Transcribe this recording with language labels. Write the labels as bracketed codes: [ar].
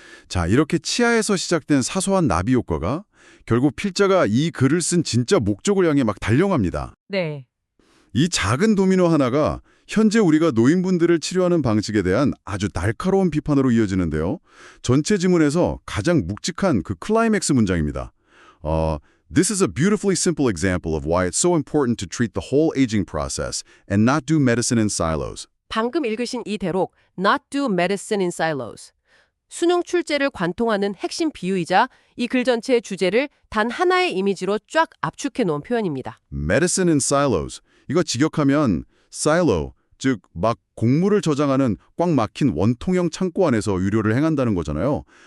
[ko] 자, 이렇게 치아에서 시작된 사소한 나비 효과가 결국 필자가 이 글을 쓴 진짜 목적을 향해 막 달려갑니다. 네. 이 작은 도미노 하나가 현재 우리가 노인분들을 치료하는 방식에 대한 아주 날카로운 비판으로 이어지는데요. 전체 지문에서 가장 묵직한 그 클라이맥스 문장입니다. [en] This is a beautifully simple example of why it's so important to treat the whole aging process and not do medicine in silos. [ko] 방금 읽으신 이 대록 [en] Not do medicine in silos. [ko] 수능 출제를 관통하는 핵심 비유이자 이 글 전체의 주제를 단 하나의 이미지로 쫙 압축해 놓은 표현입니다. [en] Medicine in silos. [ko] 이거 직역하면 silo, 즉 막 곡물을 저장하는 꽉 막힌 원통형 창고 안에서 의료를 행한다는 거잖아요.